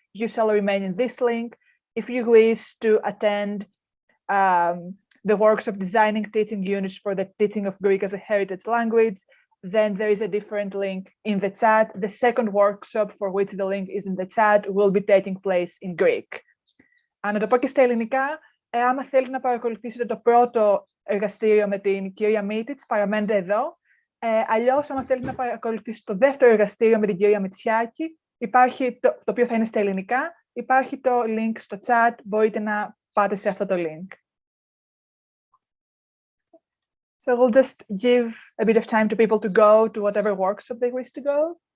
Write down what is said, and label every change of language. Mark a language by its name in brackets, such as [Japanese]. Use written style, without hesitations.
[English] You shall remain in this link. If you wish to attend the workshop Designing Teaching Units for the Teaching of Greek as a Heritage Language, then there is a different link in the chat. The second workshop, for which the link is in the chat, will be taking place in Greek. [Greek] Να το πω και στα ελληνικά, άμα θέλετε να παρακολουθήσετε το πρώτο εργαστήριο με την κυρία Μίτιτς, παραμένετε εδώ. Αλλιώς, άμα θέλετε να παρακολουθήσετε το δεύτερο εργαστήριο με την κυρία Μητσιάκη, υπάρχει το οποίο θα είναι στα ελληνικά, υπάρχει το link στο chat, μπορείτε να πάτε σε αυτό το link. [English] So we'll just give a bit of time to people to go to whatever workshop they wish to go.